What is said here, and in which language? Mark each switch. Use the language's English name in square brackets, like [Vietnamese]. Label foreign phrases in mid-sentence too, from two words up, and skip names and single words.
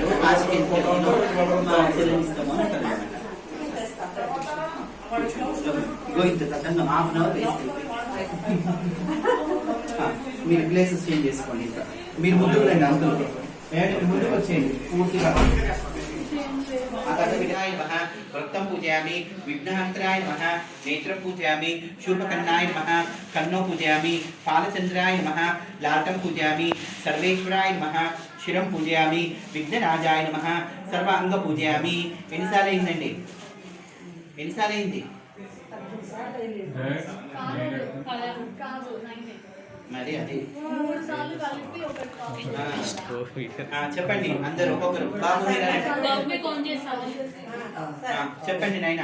[Telugu] కాశీకి ఎందుకు మా చెల్లెని ఇస్తాము అని అంటారు అన్నమాట. ఇగో ఇంత తగ్గంగా [English] half an hour [Telugu] వేస్ట్. మీరు ప్లేసెస్ చేంజ్ చేసుకోండి. ఇంకా మీరు ముందుకు రండి. అందులో ముందుకు వచ్చేయండి పూర్తిగా. [Sanskrit] विघ्नाय नमः वृत्तं पूजयामि विघ्नहन्तराय नमः नेत्रं पूजयामि शूर्पकर्णाय नमः कन्नो पूजयामि फालचन्द्राय नमः लाटं पूजयामि सर्वेश्वराय नमः शिरं पूजयामि विघ्नराजाय नमः सर्वांग पूजयामि. [Telugu] ఎన్నిసార్లైందండి? ఎన్నిసార్లైంది? మరి అది చెప్పండి అందరు ఒక్కొక్కరు. బాబు చెప్పండి నాయన.